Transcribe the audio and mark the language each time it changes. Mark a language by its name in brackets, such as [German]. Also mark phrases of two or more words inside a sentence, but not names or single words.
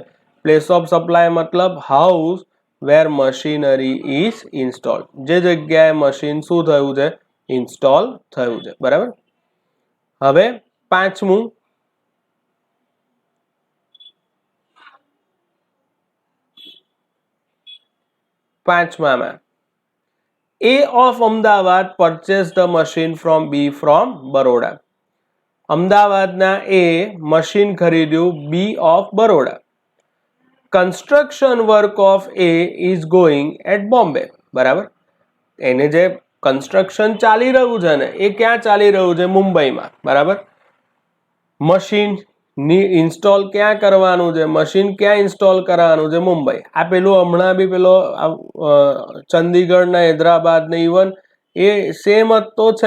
[English] place of supply મતલબ house where machinery is install, [Gujarati] જે જગ્યાએ મશીન શું થયું છે? ઇન્સ્ટોલ થયું છે, બરાબર. હવે પાંચમામાં [English] A of અમદાવાદ purchased the machine from B from બરોડા. [Gujarati] અમદાવાદના A મશીન ખરીદ્યું B of બરોડા. [English] construction work of A is going at બોમ્બે, બરાબર. [Gujarati] એને જે કન્સ્ટ્રક્શન ચાલી રહ્યું છે ને એ ક્યાં ચાલી રહ્યું છે? મુંબઈમાં, બરાબર. મશીન ઇન્સ્ટોલ ક્યાં કરવાનું છે? મશીન ક્યાં ઇન્સ્ટોલ કરવાનું છે? મુંબઈ. આ પેલું હમણાં બી પેલો ચંદીગઢ ને હૈદરાબાદ ને ઇવન એ સેમ જ તો છે.